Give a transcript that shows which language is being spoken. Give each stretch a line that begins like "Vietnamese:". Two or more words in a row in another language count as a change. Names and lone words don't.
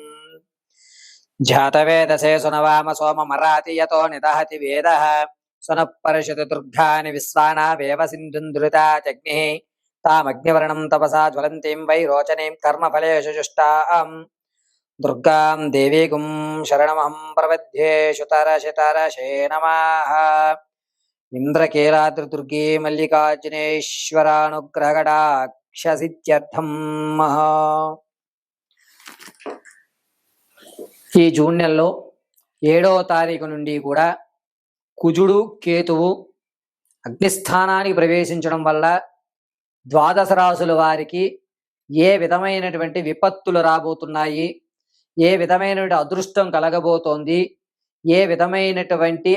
Sanskrit: जातवेदसे सुनवाम सोममराति यतो निदहति वेदः सुनः दुर्गानि विश्वानावेव सिन्धुन्दुरिता चग्निः तामग्निवर्णं तपसा ज्वलन्तीं वैरोचनीं कर्मफलेषु जुष्टाम् दुर्गां देवीगुं शरणमहं प्रपद्ये। शुतरशतरशे नमः। इंद्रकीलाद्रिदुर्गे मल्लिकार्जुनेश्वरानुग्रहकटाक्षसिद्ध्यर्थं
Telugu: ఈ జూన్ నెలలో 7వ తారీఖు నుండి కూడా కుజుడు కేతువు అగ్నిస్థానానికి ప్రవేశించడం వల్ల ద్వాదశ రాశుల వారికి ఏ విధమైనటువంటి విపత్తులు రాబోతున్నాయి, ఏ విధమైనటువంటి అదృష్టం కలగబోతోంది, ఏ విధమైనటువంటి